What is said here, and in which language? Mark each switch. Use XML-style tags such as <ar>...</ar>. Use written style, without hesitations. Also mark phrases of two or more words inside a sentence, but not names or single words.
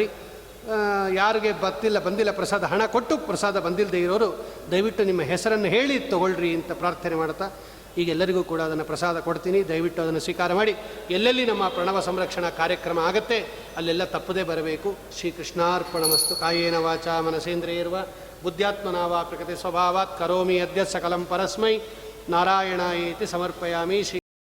<kn>ಯಾರಿಗೆ ಬಂದಿಲ್ಲ ಪ್ರಸಾದ, ಹಣ ಕೊಟ್ಟು ಪ್ರಸಾದ ಬಂದಿಲ್ಲದೆ ಇರೋರು ದಯವಿಟ್ಟು ನಿಮ್ಮ ಹೆಸರನ್ನು ಹೇಳಿ ತೊಗೊಳ್ರಿ ಅಂತ ಪ್ರಾರ್ಥನೆ ಮಾಡ್ತಾ, ಈಗ ಎಲ್ಲರಿಗೂ ಕೂಡ ಅದನ್ನು ಪ್ರಸಾದ ಕೊಡ್ತೀನಿ. ದಯವಿಟ್ಟು ಅದನ್ನು ಸ್ವೀಕಾರ ಮಾಡಿ. ಎಲ್ಲೆಲ್ಲಿ ನಮ್ಮ ಪ್ರಣವ ಸಂರಕ್ಷಣಾ ಕಾರ್ಯಕ್ರಮ ಆಗುತ್ತೆ ಅಲ್ಲೆಲ್ಲ ತಪ್ಪದೇ ಬರಬೇಕು.</kn> <sa>ಶ್ರೀಕೃಷ್ಣಾರ್ಪಣಮಸ್ತು. ಕಾಯೇನ ವಾಚಾ ಮನಸೇಂದ್ರಿಯರ್ವ ಬುದ್ಧ್ಯಾತ್ಮನಾವಾ ಪ್ರಕೃತಿ ಸ್ವಭಾವಾತ್ ಕರೋಮಿ ಅದ್ಯ ಸಕಲಂ ಪರಸ್ಮೈ ನಾರಾಯಣಾಯೇತಿ ಸಮರ್ಪಯಾಮಿ. ಶ್ರೀ</sa>